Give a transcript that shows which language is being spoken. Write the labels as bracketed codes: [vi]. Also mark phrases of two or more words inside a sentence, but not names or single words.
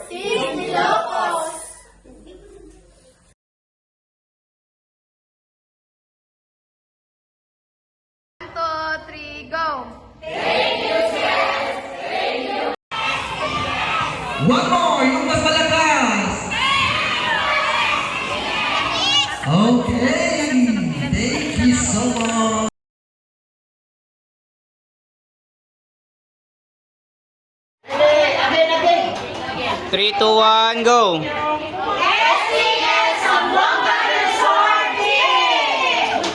[en] Team Ilocos. 1, 2, 3, go. Thank you, sis. Thank you. One more, [tl] yung mas malakas. [en] Okay, thank you so much. Three, two, one, go. SES Zamboanga Resort Team.